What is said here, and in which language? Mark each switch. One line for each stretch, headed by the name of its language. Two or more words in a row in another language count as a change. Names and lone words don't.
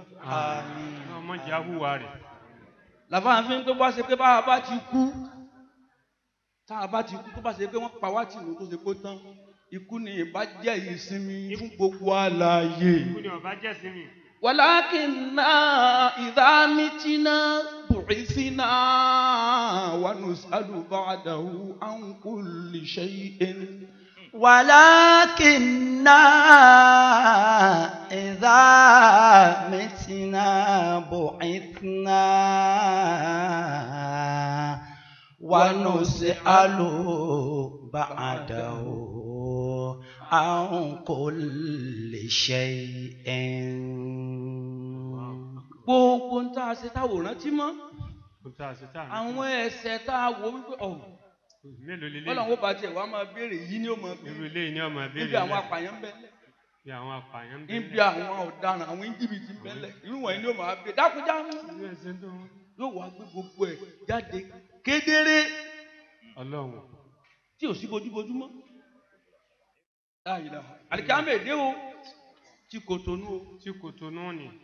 Yoruba: àmín. ọmọ jẹ́ àhúwà rẹ̀. làbá fi ń tó bá ṣe pé bá a bá ti kú tá a bá ti kú tó bá ṣe pé wọ́n pa wá tì wọ́n tó ṣe pé tán ikú ni ìbá jẹ́ ìsinmi fún gbogbo àlàyé. ikú ni ọba jẹ́ ìsinmi.
Arabic: ولكنا إذا متنا بعثنا ونسأل بعده عن كل شيء. ولكننا إذا متنا بعثنا ونسأل بعده عن كل شيء.
Yoruba: gbogbo ń tá a ṣe tá a wò rántí mọ́ àwọn ẹ̀ṣẹ̀ tá a wò wípé Ọlọ́run ó bá tiẹ̀ wá máa béèrè yìí ni ó máa béèrè níbi àwọn apààyàn ń bẹ́lẹ̀ níbi àwọn ọ̀daràn àwọn íjíbítì ń bẹ́lẹ̀ irú wọ̀nyí ni ó máa béèrè dákújá yóò wá gbé gbogbo ẹ̀ jáde kedere Ọlọ́run tí ò sí bójúbójú mọ́ àlìkámẹ́ èdè o tí kò tónú ni.